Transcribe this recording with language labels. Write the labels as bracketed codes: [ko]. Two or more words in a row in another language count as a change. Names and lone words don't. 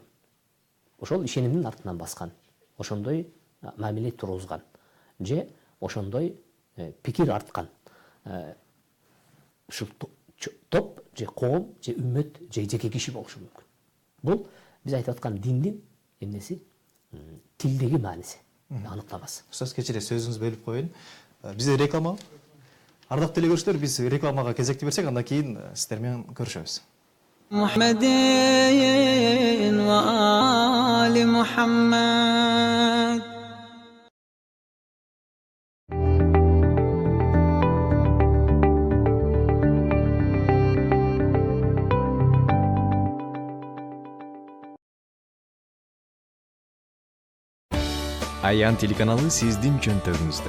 [ky] Ошол ишенимдин артынан баскан, ошондой мамиле тургузган, же ошондой пикир арткан ушул топ, же коом, же үммөт, же жеке киши болушу мүмкүн. Бул биз айтып аткан диндин эмнеси? Тилдеги мааниси, аныктамасы. Устаз, кечиресиз, сөзүңүздү бөлүп коеюн. Бизде реклама. Ардактуу телекөрүүчүлөр, биз рекламага кезекти берсек, андан кийин сиздер менен көрүшөбүз. [ar] محمد وآل محمد. [ky] Аян телеканалы сиздин чөнтөгүңүздө.